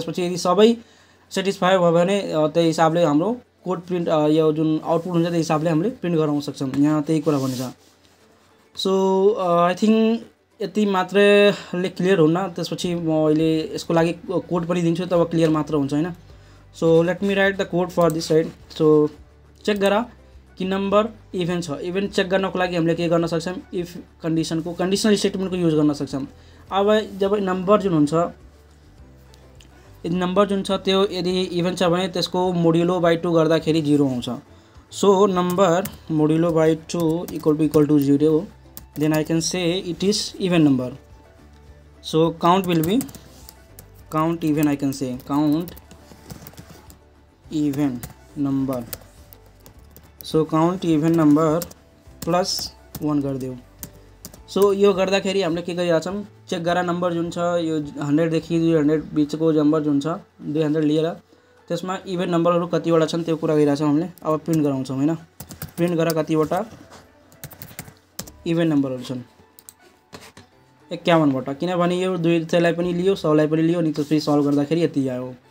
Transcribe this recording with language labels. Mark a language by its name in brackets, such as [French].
[Nepali] त्यसपछि यदि सबै सेटिस्फाई भयो भने त्यही हिसाबले हाम्रो कोड प्रिन्ट यो जुन आउटपुट हुन्छ त्यही हिसाबले हामीले प्रिन्ट गराउन सक्छौँ। यहाँ त्यही कुरा भनेछ। सो आई थिङ्क यति मात्रैले क्लियर हुन्न, त्यसपछि म अहिले यसको लागि कोड पनि दिन्छु तब क्लियर मात्र हुन्छ हैन। [English] So let me write the code for this right. [Nepali] So check गरा कि नम्बर इभेन छ। इभेन चेक गर्नको लागि हामीले के गर्न सक्छौँ, इफ कन्डिसनको कन्डिसनल स्टेटमेन्टको युज गर्न सक्छौँ। अब जब नम्बर जुन हुन्छ, यदि नम्बर जुन छ त्यो यदि इभेन छ भने त्यसको मोड्युलो बाई 2 गर्दाखेरि 0 आउँछ। [English] So number modulo by 2 equal to 0, then I can say it is even number. So count will be count even, I can say count even number. So count even number plus 1 गरिदेऊ। [Nepali] So यो गर्दाखेरि हामीले के गरिरहेछौँ, check गरा number जुन छ यो 100 देखि 200 बिचको नम्बर जुन छ 200 लिएर त्यसमा इभेन नम्बरहरू कतिवटा छन् त्यो कुरा गरिरहेछौँ हामीले। अब प्रिन्ट गराउँछौँ हैन, प्रिन्ट गरा कतिवटा इभेन नम्बरहरू छन् 51 वटा, किनभने यो 200 लाई पनि लियो 100 लाई पनि लियो, अनि त्यसपछि सल्भ गर्दाखेरि यति आयो।